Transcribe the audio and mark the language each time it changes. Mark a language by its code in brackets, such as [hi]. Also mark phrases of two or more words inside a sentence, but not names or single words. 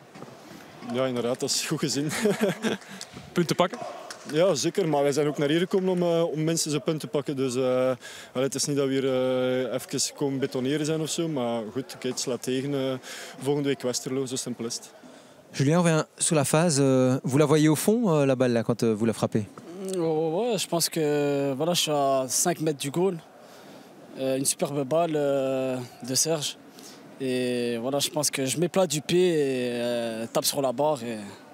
[nl] Ja, inderdaad, dat is goed gezien. Punten pakken? Ja, zeker. Maar wij zijn ook naar hier gekomen om mensen zijn punten te pakken. Dus het is niet dat we hier even komen betoneren zijn of zo. Maar goed, okay, het slaat tegen. Volgende week Westerlo, zo simpel is het. [fr] Julien, on revient sur la phase. Vous la voyez au fond, la balle, là, quand vous la frappez? Ouais, je pense que voilà, je suis à 5 mètres du goal. Une superbe balle de Serge. Et voilà, je pense que je m'éplate du pied et tape sur la barre.